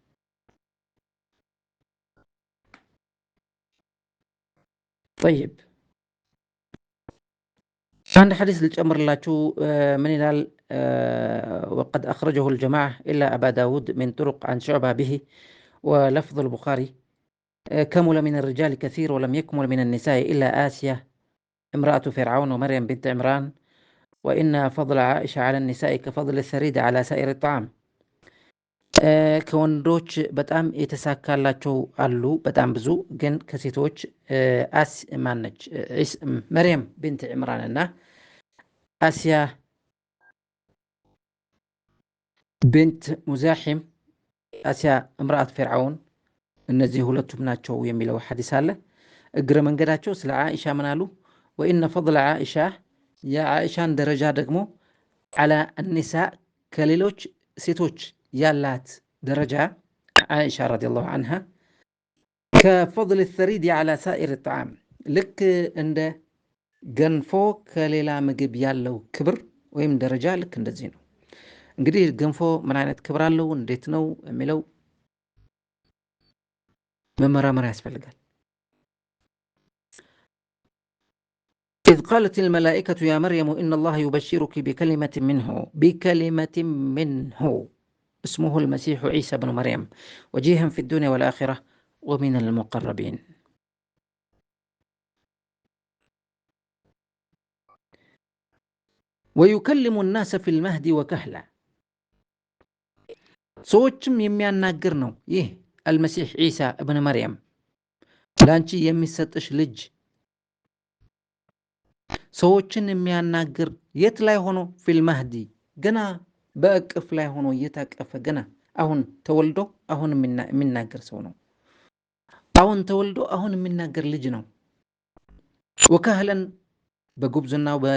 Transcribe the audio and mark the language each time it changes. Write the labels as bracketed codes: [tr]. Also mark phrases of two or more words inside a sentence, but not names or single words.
[ar] طيب عند حديث الأمر اللاتو من الهال وقد أخرجه الجماعة إلا أبا داود من طرق عن شعبة به ولفظ البخاري كمل من الرجال كثير ولم يكمل من النساء إلا آسيا امرأة فرعون ومريم بنت عمران وإن فضل عائشة على النساء كفضل الثريد على سائر الطعام. [am] ከወንዶች በጣም የተሳካላቸው አሉ በጣም ብዙ ግን ከሴቶች ማነች መርየም ቢንት ዕምራን እና አስያ ቢንት ሙዛሒም አስያ እምራአት ፍርዓውን እነዚህ ሁለቱም ናቸው የሚለው ሐዲስ አለ። እግረ መንገዳቸው ስለ ዓኢሻ ምን አሉ? [ar] وإن فضل [am] ዓኢሻ የዓኢሻን ደረጃ ደግሞ [ar] على النساء [am] ከሌሎች ሴቶች ያላት ደረጃ ዓኢሻ [ar] رضي الله عنها كفضل الثريد على سائر الطعام [am] ልክ እንደ ገንፎ ከሌላ ምግብ ያለው ክብር ወይም ደረጃ ልክ እንደዚህ ነው። እንግዲህ ገንፎ ምን አይነት ክብር አለው እንዴት ነው የሚለው መመራመር ያስፈልጋል። [ar] إذ قالت الملائكة يا مريم إن الله يبشرك بكلمة منه اسمه المسيح عيسى بن مريم وجيها في الدنيا والآخرة ومن المقربين. ويكلم الناس في المهد وكهلا [am] ሰዎችም የሚያናግር ነው ይህ المسيح عيسى ابن مريم ላንቺ የሚሰጥሽ ልጅ ሰዎችን የሚያናግር የት ላይ ሆኖ [ar] في المهد [am] ገና በእቅፍ ላይ ሆኖ እየታቀፈ ገና አሁን ተወልዶ አሁን የሚናገር ሰው ነው። አሁን ተወልዶ አሁን የሚናገር ልጅ ነው። ወከህለን በጉብዝናው